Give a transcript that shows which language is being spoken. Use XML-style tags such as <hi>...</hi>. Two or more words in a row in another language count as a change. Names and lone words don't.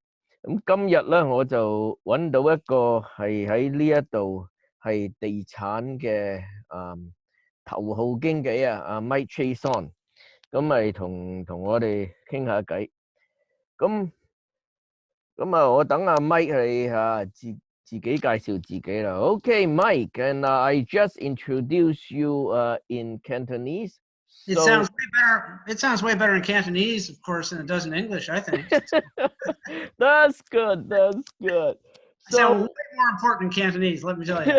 <yue>咁今日咧我就揾到一個係喺呢一度係地產嘅頭號經紀阿 Mike Chaisson，咁咪同我哋傾下偈。咁我等阿 Mike 係自己介紹自己啦。</yue> <en>Okay, Mike, and I just introduce you in Cantonese. It So sounds way better. It sounds way better in Cantonese, of course, than it does in English, I think. that's good. That's good. I sound So way more important in Cantonese, let me tell you.</en>